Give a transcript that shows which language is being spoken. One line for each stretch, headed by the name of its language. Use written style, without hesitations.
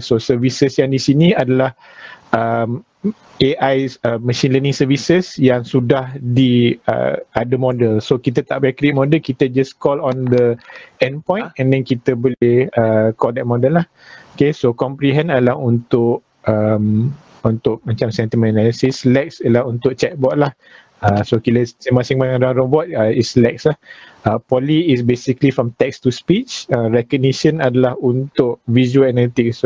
Malay: So services yang di sini adalah AI machine learning services yang sudah ada model. So kita tak payah create model, kita
English: just call on the endpoint and then
Malay: kita boleh
English: call that model
Malay: lah. Okay, so Comprehend adalah untuk untuk macam sentiment analysis. Lex ialah untuk chatbot lah. So kira masing-masing robot is Lex lah.
English: Poly is basically from text to speech.
Malay: Recognition adalah untuk visual analytics.